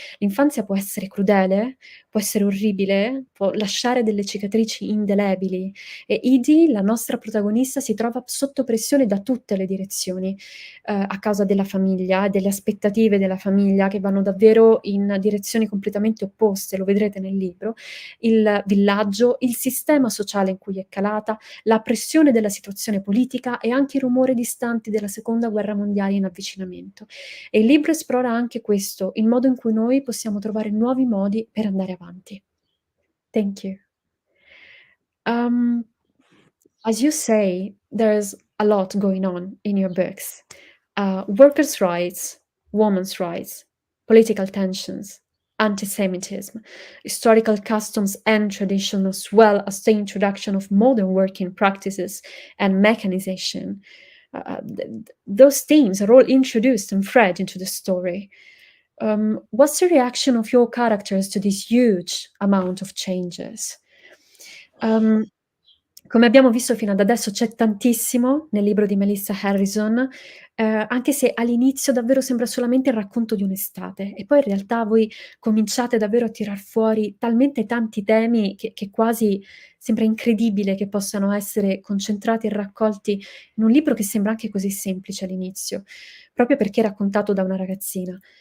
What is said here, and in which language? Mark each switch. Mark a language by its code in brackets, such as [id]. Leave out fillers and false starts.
[it] L'infanzia può essere crudele, può essere orribile, può lasciare delle cicatrici indelebili e Edie, la nostra protagonista, si trova sotto pressione da tutte le direzioni, a causa della famiglia, delle aspettative della famiglia che vanno davvero in direzioni completamente opposte, lo vedrete nel libro, il villaggio, il sistema sociale in cui è calata, la pressione della situazione politica e anche i rumori distanti della seconda guerra mondiale in avvicinamento. E il libro esplora anche questo, il modo in cui noi possiamo trovare nuovi modi per andare avanti. [en] Thank you. Um, as you say, there's a lot going on in your books. Workers' rights, women's rights, political tensions, anti-Semitism, historical customs and tradition, as well as the introduction of modern working practices and mechanization. Those themes are all introduced and thread into the story. What's the reaction of your characters to this huge amount of changes? [it] Come abbiamo visto fino ad adesso c'è tantissimo nel libro di Melissa Harrison, anche se all'inizio davvero sembra solamente il racconto di un'estate e poi in realtà voi cominciate davvero a tirar fuori talmente tanti temi che quasi sembra incredibile che possano essere concentrati e raccolti in un libro che sembra anche così semplice all'inizio, proprio perché è raccontato da una ragazzina.